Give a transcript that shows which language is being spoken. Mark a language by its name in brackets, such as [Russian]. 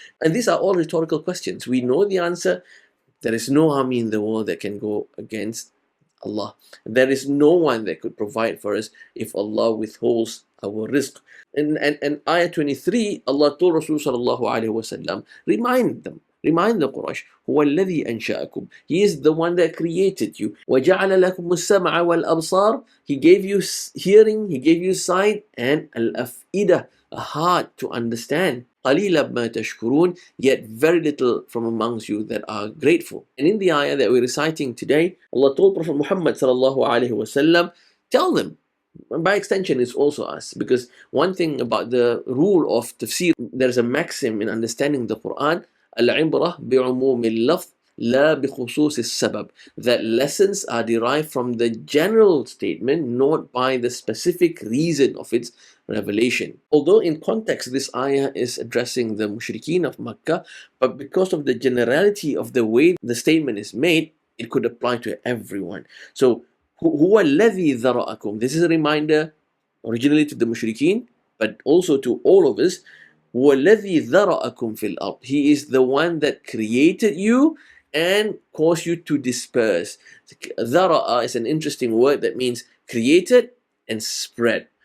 [English] And these are all rhetorical questions. We know the answer. There is no army in the world that can go against Allah. There is no one that could provide for us if Allah withholds our rizq. And ayah 23, Allah told Rasul sallallahu alaihi wasallam, remind the Quraysh, [Arabic] هو الذي أنشأكم. [English] He is the one that created you. [Arabic] وجعل لكم السمع والأبصار. [English] He gave you hearing, He gave you sight, and al-af'idah, a heart to understand. [Arabic] قَلِيلًا مَا تَشْكُرُونَ. [English] Yet very little from amongst you that are grateful. And in the ayah that we're reciting today, Allah told Prophet Muhammad sallallahu alaihi wasallam, tell them. And by extension, it's also us. Because one thing about the rule of tafsir, there's a maxim in understanding the Quran, [Arabic] al-ibrah bi'umum al-lafz la bikhusus al-sabab, [English] that lessons are derived from the general statement, not by the specific reason of its revelation. Although in context this ayah is addressing the mushrikeen of Makkah, but because of the generality of the way the statement is made, it could apply to everyone. [Arabic] So هو الذي ذرأكم. [English] This is a reminder originally to the mushrikeen, but also to all of us. [Arabic] هو الذي ذرأكم في الأرض. [English] He is the one that created you and caused you to disperse. ذرأ is an interesting word that means created and spread.